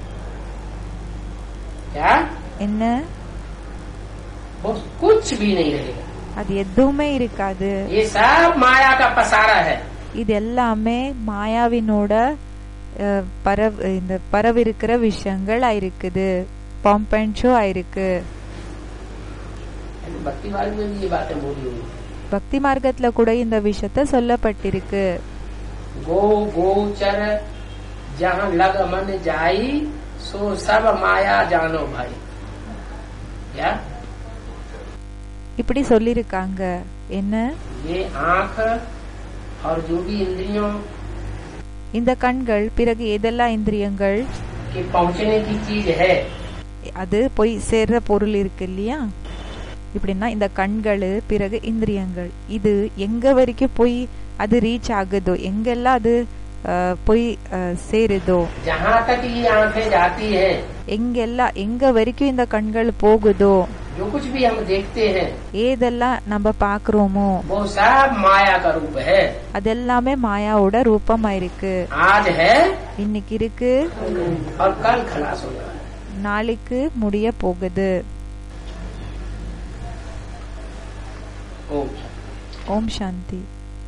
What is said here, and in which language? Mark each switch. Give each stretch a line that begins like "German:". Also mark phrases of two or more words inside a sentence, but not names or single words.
Hindi: क्या
Tamil: என்ன
Hindi: वो कुछ भी नहीं रहेगा।
Tamil: அது எதுவுமே இருக்காது.
Hindi: ये सब माया का पसारा है।
Tamil: இது எல்லாமே மாயாவினோட இந்த பரவிருக்கிற விஷயங்கள் ஆயிருக்குது, பாம்பன்ஷோ ஆயிருக்கு.
Hindi: भक्ति मार्ग में भी ये बातें बोली हुई।
Tamil: பக்தி மார்க்கத்துல கூட இந்த விஷயத்த சொல்லப்பட்டிருக்கு.
Hindi: गो गोचर जहाँ लग मन जाई सो सब माया जानो भाई। क्या
Tamil: இப்படி சொல்லிருக்காங்க என்ன?
Hindi: ये आंख और जो भी इंद्रियों
Tamil: இந்த கண்கள் பிறகு எதெல்லாம் இந்திரியங்கள்
Hindi: के पहुंचने की चीज है,
Tamil: அது போய் சேர்ற பொருள் இருக்கு இல்லையா? இப்படின்னா இந்த கண்கள் பிறகு இந்திரியங்கள் இது எங்க வரைக்கும் போய் அது ரீச் ஆகுதோ, எங்கெல்லாம் அது போய் சேருதோ,
Hindi: जहाँ तक ये आंखें जाती हैं,
Tamil: எங்கெல்லாம் எங்க வரைக்கும் இந்த கண்கள் போகுதோ,
Hindi: जो कुछ भी हम देखते हैं
Tamil: ஏதெல்லாம் நம்ம பாக்குறோமோ
Hindi: वो सब माया का रूप है।
Tamil: அதெல்லாமே மாயாவோட ரூபமா இருக்கு.
Hindi: आज है
Tamil: இன்னைக்கு இருக்கு,
Hindi: और कल खलास होगा।
Tamil: நாளைக்கு முடிய போகுது.
Hindi: ओम
Tamil: ஓம் சாந்தி.